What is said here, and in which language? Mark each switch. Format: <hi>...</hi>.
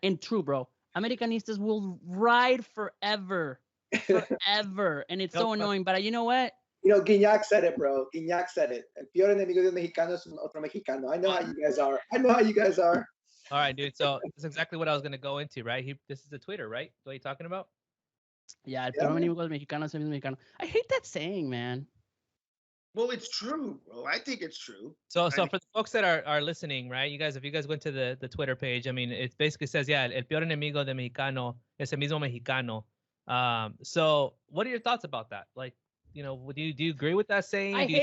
<en>And true, bro, Americanistas will ride forever. And it's so annoying. But you know what? Gignac said it, bro. Gignac said it.</en> <es>El peor enemigo del mexicano es otro mexicano.</es> <en>I know how you guys are. All right, dude. So that's exactly what I was going to go into, right? This is the Twitter, right? What are you talking about? Yeah,</en> <es>el peor enemigo del mexicano es el mismo mexicano.</es> <en>I hate that saying, man. Well, it's true, bro. I think it's true. So for the folks that are listening, right? If you guys went to the Twitter page, I mean, it basically says, yeah,</en> <es>el peor enemigo del mexicano es el mismo mexicano.</es> <en>So what are your thoughts about that? Like, do you agree with that saying?</en>